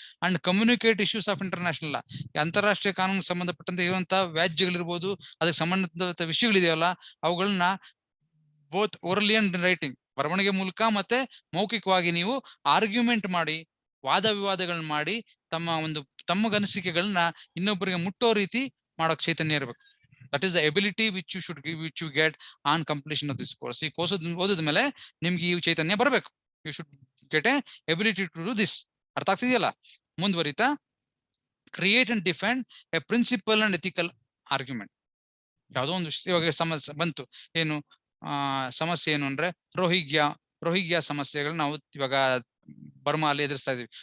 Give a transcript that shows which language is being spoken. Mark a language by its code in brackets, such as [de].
[en] And communicate issues of international law. [kn] ಅಂತಾರಾಷ್ಟ್ರೀಯ ಕಾನೂನು ಸಂಬಂಧಪಟ್ಟಂತೆ ಇರುವಂತಹ ವ್ಯಾಜ್ಯಗಳಿರ್ಬೋದು, ಅದಕ್ಕೆ ಸಂಬಂಧಿಸಿದ ವಿಷಯಗಳಿದೆಯಲ್ಲ, ಅವುಗಳನ್ನ ಬೋತ್ ಓರಲಿ ಅಂಡ್ ರೈಟಿಂಗ್, ಬರವಣಿಗೆ ಮೂಲಕ ಮತ್ತೆ ಮೌಖಿಕವಾಗಿ ನೀವು ಆರ್ಗ್ಯುಮೆಂಟ್ ಮಾಡಿ, ವಾದ ವಿವಾದಗಳನ್ನ ಮಾಡಿ, ತಮ್ಮಗನಿಸಿಕೆಗಳನ್ನ ಇನ್ನೊಬ್ಬರಿಗೆ ಮುಟ್ಟೋ ರೀತಿ ಮಾಡೋಕ್ ಚೈತನ್ಯ ಇರಬೇಕು. [en] That is the ability which you get on completion of this course. [kn] ಈ ಕೋರ್ಸ್ ಓದಿದ್ಮೇಲೆ ನಿಮ್ಗೆ ಈ ಚೈತನ್ಯ ಬರಬೇಕು. [en] You should get a ability to do this. [kn] ಅರ್ಥ ಆಗ್ತಿದೆಯಲ್ಲ? [en] ಮುಂದುವರಿತಾ, create and defend a principle and ethical argument. [kn] ಯಾವುದೋ ಒಂದು ಇವಾಗ ಸಮಸ್ಯೆ ಬಂತು. ಏನು ಸಮಸ್ಯೆ ಏನು ಅಂದ್ರೆ ರೋಹಿಂಗ್ಯಾ ಸಮಸ್ಯೆಗಳು ನಾವು ಇವಾಗ ಬರ್ಮಾ ಅಲ್ಲಿ ಎದುರಿಸ್ತಾ ಇದೀವಿ.